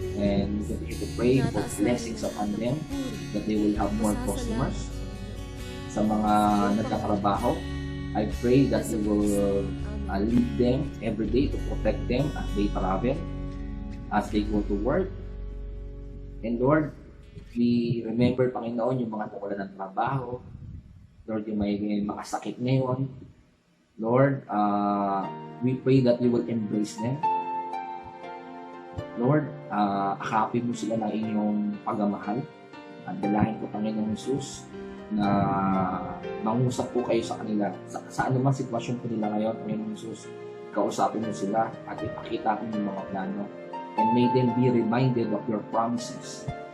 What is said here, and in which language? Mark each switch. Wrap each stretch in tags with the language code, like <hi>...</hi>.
<en>And we continue to pray for blessings upon them, that they will have more customers. Sa mga nagkatrabaho, I pray that you will lead them every day to protect them as they travel, as they go to work. And Lord, we remember, Panginoon, yung mga nawalan ng trabaho.</en> <tl>Lord, yung may makasakit ngayon.</tl> <en>Lord, we pray that you will embrace them.</en> <tl>Lord, akapin mo sila ng inyong pagmamahal. At dalahin ko, Panginoong Jesus, na mangusap po kayo sa kanila. Sa anumang sitwasyon po nila ngayon, Panginoong Jesus, kausapin mo sila at ipakita ko yung mga plano.</tl> <en>And may them be reminded of your promises.</en>